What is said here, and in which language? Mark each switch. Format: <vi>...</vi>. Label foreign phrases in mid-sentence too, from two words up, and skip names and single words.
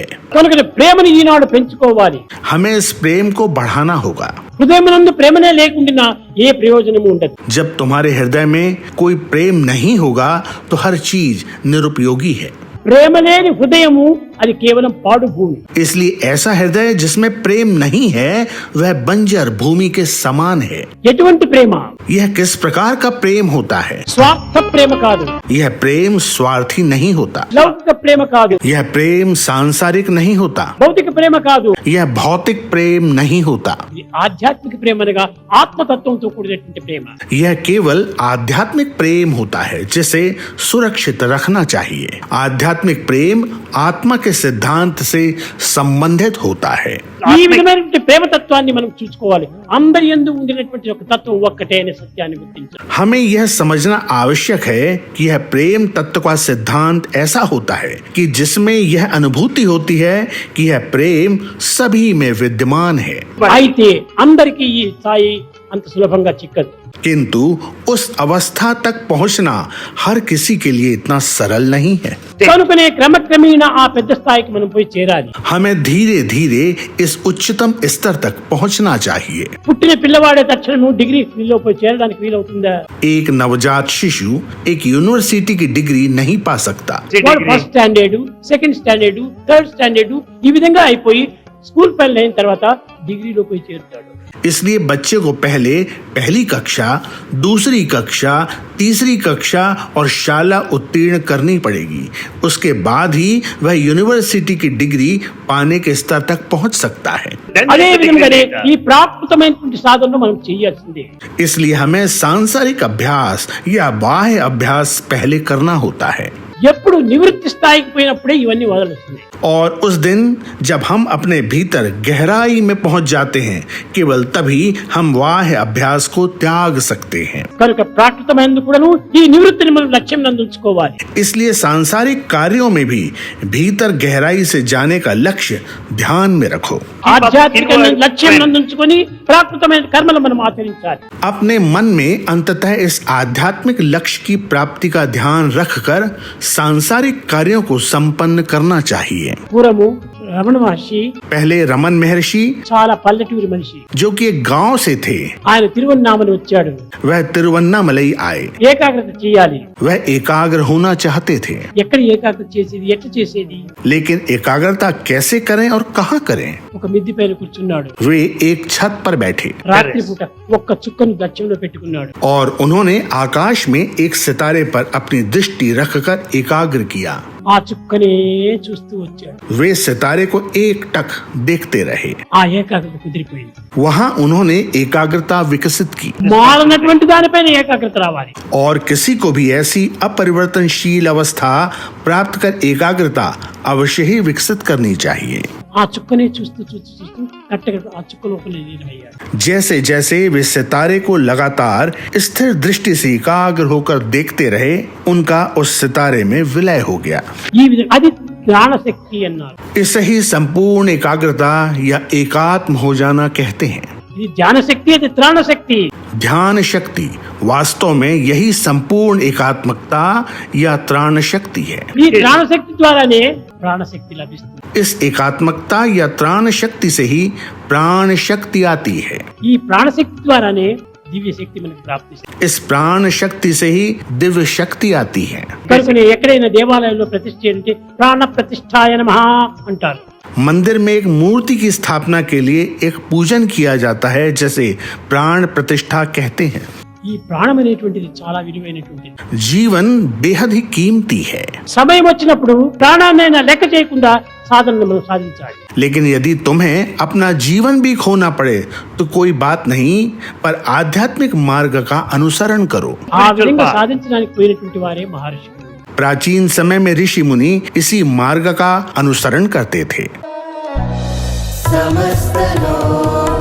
<te>కనుక ప్రేమని ఈనాడు పెంచుకోవాలి.</te> <hi>हमें इस प्रेम को बढ़ाना होगा.</hi> <te>హృదయమునందు ప్రేమనే లేకుండా ఏ ప్రయోజనము ఉండదు.</te> <hi>जब तुम्हारे हृदय में कोई प्रेम नहीं होगा तो हर चीज निरुपयोगी है.</hi> <te>ప్రేమ లేని హృదయము అది కేవలం పాడు భూమి.</te> <hi>इसलिए ऐसा हृदय जिसमें प्रेम नहीं है वह बंजर भूमि के समान है.</hi> <te>ఎటువంటి ప్రేమ?</te> <hi>यह किस प्रकार का प्रेम होता है?</hi> <te>స్వార్థ ప్రేమ కాదు.</te> <hi>यह प्रेम स्वार्थी नहीं होता.</hi> <te>లౌకిక ప్రేమ కాదు.</te> <hi>यह प्रेम सांसारिक नहीं होता.</hi> <te>భౌతిక ప్రేమ కాదు.</te> <hi>यह भौतिक प्रेम नहीं होता.</hi> <te>ఇది ఆధ్యాత్మిక ప్రేమ అనగా ఆత్మతత్వంతో కూడినటువంటి ప్రేమ.</te> <hi>यह केवल आध्यात्मिक प्रेम होता है जिसे सुरक्षित रखना चाहिए. आध्यात्मिक प्रेम आत्मा के के सिद्धांत से संबंधित होता है।</hi> <te>ఈ విధమైనటువంటి ప్రేమ తత్వాన్ని మనం చూసుకోవాలి. అందరి యందు ఉండినటువంటి ఒక తత్వం ఒక్కటే అనే సత్యాన్ని గుర్తించాలి.</te> <hi>हमें यह समझना आवश्यक है कि यह प्रेम तत्व का सिद्धांत ऐसा होता है कि जिसमें यह अनुभूति होती है कि यह प्रेम सभी में विद्यमान है,</hi> <te>అయితే అందరికీ ఈ స్థాయి అంత సులభంగా చిక్కదు.</te> <hi>किंतु उस अवस्था तक पहुंचना हर किसी के लिए इतना सरल नहीं है।</hi> <te>కనుకనే క్రమక్రమేణా ఆ పెద్ద స్థాయికి మనం పోయి చేరాలి.</te> <hi>हमें धीरे धीरे इस उच्चतम स्तर तक पहुंचना चाहिए।</hi> <te>పుట్టిన పిల్లవాడే తక్షణం డిగ్రీలో పోయి చేరడానికి వీలవుతుందా?</te> <hi>एक नवजात शिशु एक यूनिवर्सिटी की डिग्री नहीं पा सकता।</hi> <te>వాడు</te> <en>first standard, second standard, third standard</en> <te>ఈ విధంగా అయిపోయి స్కూల్ పైన అయిన తర్వాత డిగ్రీలో పోయి చేరుతాడు.</te> <hi>इसलिए बच्चे को पहले पहली कक्षा, दूसरी कक्षा, तीसरी कक्षा और शाला उत्तीर्ण करनी पड़ेगी। उसके बाद ही वह यूनिवर्सिटी की डिग्री पाने के स्तर तक पहुंच सकता है।</hi> <te>అదే విధంగానే ఈ ప్రాప్తమైనటువంటి సాధనను మనం చేయాల్సిందే.</te> <hi>इसलिए हमें सांसारिक अभ्यास या बाह्य अभ्यास पहले करना होता है।</hi> <te>ఎప్పుడు నివృత్తి స్థాయికి పోయినప్పుడే ఇవన్నీ వదలొస్తుంది.</te> <hi>और उस दिन जब हम अपने भीतर गहराई में पहुंच जाते हैं, केवल तभी हम बाह्य अभ्यास को त्याग सकते हैं।</hi> <te>కనుక ప్రాకృతమైనందుకు కూడాను ఈ నివృత్తిని మనం లక్ష్యం నందు ఉంచుకోవాలి.</te> <hi>इसलिए सांसारिक कार्यों में भी भीतर गहराई से जाने का लक्ष्य ध्यान में रखो।</hi> <te>ఆధ్యాత్మిక లక్ష్యం నందు ఉంచుకొని ప్రాకృతమైన కర్మలు మనం ఆచరించాలి.</te> <hi>अपने मन में अंततः इस आध्यात्मिक लक्ष्य की प्राप्ति का ध्यान रखकर सांसारिक कार्यों को संपन्न करना चाहिए।</hi> <te>పూర్వము రమణ మహర్షి</te> <hi>पहले रमन महर्षि,</hi> <te>చాలా పల్లెటూరి మనిషి,</te> <hi>जो कि एक गांव से थे,</hi> <te>ఆయన తిరువన్నామని వచ్చాడు.</te> <hi>वह तिरुवन्नामलई आए।</hi> <te>ఏకాగ్రత చేయాలి.</te> <hi>वह एकाग्र होना चाहते थे,</hi> <te>ఎక్కడ ఏకాగ్రత చేసేది, ఎట్లా చేసేది?</te> <hi>लेकिन एकाग्रता कैसे करें और कहाँ करें?</hi> <te>ఒక మిద్ది పైన కూర్చున్నాడు.</te> <hi>वे एक छत पर बैठे</hi> <te>రాత్రిపూట ఒక్క చుక్కను దక్షిణలో పెట్టుకున్నాడు.</te> <hi>और उन्होंने आकाश में एक सितारे पर अपनी दृष्टि रखकर एकाग्र किया।</hi> <te>ఆ చుక్కనే చూస్తూ వచ్చాడు.</te> <hi>वे सितारे को एक टक देखते रहे।</hi> <te>ఆ ఏకాగ్రత కుదిరిపోయింది.</te> <hi>वहां उन्होंने एकाग्रता विकसित की</hi> <te>మారనటువంటి దానిపైన ఏకాగ్రత రావాలి.</te> <hi>और किसी को भी ऐसी अपरिवर्तनशील अवस्था प्राप्त कर एकाग्रता अवश्य ही विकसित करनी चाहिए।</hi> <te>ఆ చుక్కనే చూస్తూ చూస్తూ చూస్తూ కరెక్ట్గా ఆ చుక్క లోపల లీనమయ్యాడు.</te> <hi>जैसे जैसे वे सितारे को लगातार स्थिर दृष्टि से एकाग्र होकर देखते रहे, उनका उस सितारे में विलय हो गया।</hi> <te>ఈ విధంగా అది జ్ఞాన శక్తి అన్నారు.</te> <hi>इसे ही संपूर्ण एकाग्रता या एकात्म हो जाना कहते हैं।</hi> <te>ఇది ధ్యాన శక్తి, అది త్రాణ శక్తి.</te> <hi>ध्यान शक्ति वास्तव में यही संपूर्ण एकात्मकता या त्राण शक्ति है।</hi> <te>ఈ త్రాణ శక్తి ద్వారానే ప్రాణ శక్తి లభిస్తుంది.</te> <hi>इस एकात्मकता या त्राण शक्ति से ही प्राण शक्ति आती है।</hi> <te>ఈ ప్రాణ శక్తి ద్వారానే దివ్య శక్తి మనకు ప్రాప్తిస్తుంది.</te> <hi>इस प्राण शक्ति से ही दिव्य शक्ति आती है।</hi> <te>కనుకనే ఎక్కడైనా దేవాలయంలో ప్రతిష్ఠ అంటే</te> <sa>ప్రాణ ప్రతిష్ఠాయ నమః</sa> <te>అంటారు.</te> <hi>मंदिर में एक मूर्ति की स्थापना के लिए एक पूजन किया जाता है, जैसे प्राण प्रतिष्ठा कहते हैं।</hi> <te>ఈ ప్రాణం అనేటువంటిది చాలా విలువైనటువంటిది.</te> <hi>जीवन बेहद ही कीमती है,</hi> <te>సమయం వచ్చినప్పుడు ప్రాణాన్నైనా లెక్క చేయకుండా సాధనను మనం సాధించాలి.</te> <hi>लेकिन यदि तुम्हें अपना जीवन भी खोना पड़े तो कोई बात नहीं, पर आध्यात्मिक मार्ग का अनुसरण करो।</hi> <te>ఆ విధంగా సాధించడానికి పోయినటువంటి వారే మహర్షులు.</te> <hi>प्राचीन समय में ऋषि मुनि इसी मार्ग का अनुसरण करते थे। समस्त लोक</hi>